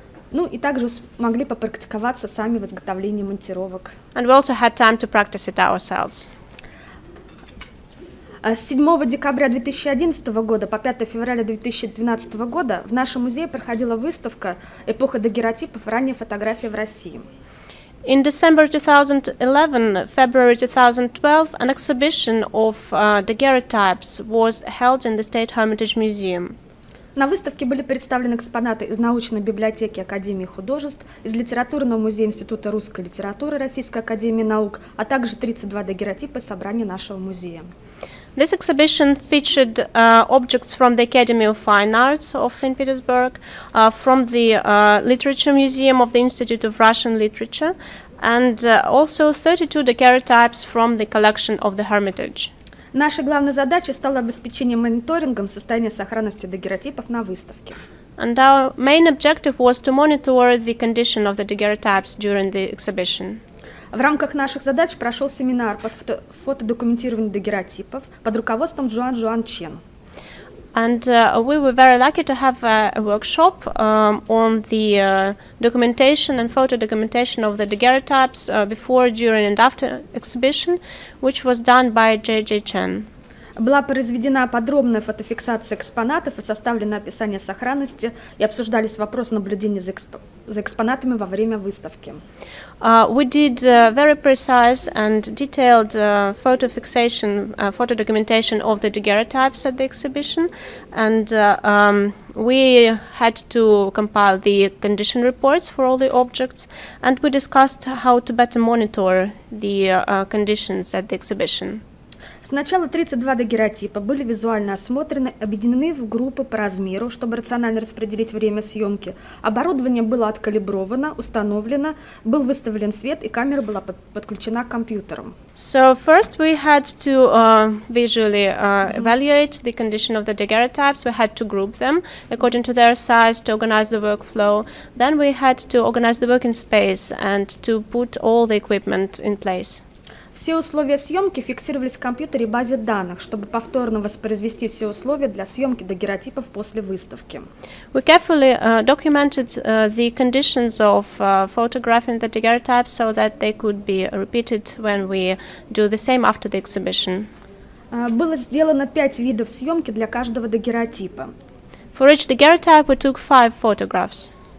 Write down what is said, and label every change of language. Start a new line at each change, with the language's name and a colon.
Russian: Ну и также смогли попрактиковаться сами в изготовлении монтировок.
English: And we also had time to practice it ourselves.
Russian: С 7 декабря 2011 года по 5 февраля 2012 года в нашем музее проходила выставка «Эпоха дагеротипов. Ранняя фотография в России».
English: In December 2011, February 2012, an exhibition of daguerreotypes was held in the State Hermitage Museum.
Russian: На выставке были представлены экспонаты из научной библиотеки Академии художеств, из литературного музея Института русской литературы Российской академии наук, а также 32 дагеротипа собрания нашего музея.
English: This exhibition featured objects from the Academy of Fine Arts of St. Petersburg, from the Literature Museum of the Institute of Russian Literature, and also 32 daguerreotypes from the collection of the Hermitage.
Russian: Нашей главной задачей стало обеспечение мониторингом состояния сохранности дагеротипов на выставке.
English: And our main objective was to monitor the condition of the daguerreotypes during the exhibition.
Russian: В рамках наших задач прошел семинар по фотодокументированию дагеротипов под руководством Жуан Чен.
English: And we were very lucky to have a workshop on the documentation and photo documentation of the daguerreotypes before, during and after exhibition, which was done by J.J. Chen.
Russian: Была произведена подробная фотофиксация экспонатов и составлено описание сохранности, и обсуждались вопросы наблюдения за экспонатами во время выставки.
English: We did very precise and detailed photo documentation of the daguerreotypes at the exhibition, and we had to compile the condition reports for all the objects, and we discussed how to better monitor the conditions at the exhibition.
Russian: Сначала 32 дагеротипа были визуально осмотрены, объединены в группы по размеру, чтобы рационально распределить время съемки. Оборудование было откалибровано, установлено, был выставлен свет, и камера была подключена к компьютерам.
English: So first we had to visually evaluate the condition of the daguerreotypes. We had to group them according to their size to organize the workflow. Then we had to organize the working space and to put all the equipment in place.
Russian: Все условия съемки фиксировались в компьютере и базе данных, чтобы повторно воспроизвести все условия для съемки дагерротипов после выставки.
English: We carefully documented the conditions of photographing the daguerreotypes so that they could be repeated when we do the same after the exhibition.
Russian: Было сделано 5 видов съемки для каждого дагерротипа,
English: For each daguerreotype, we took 5 photographs,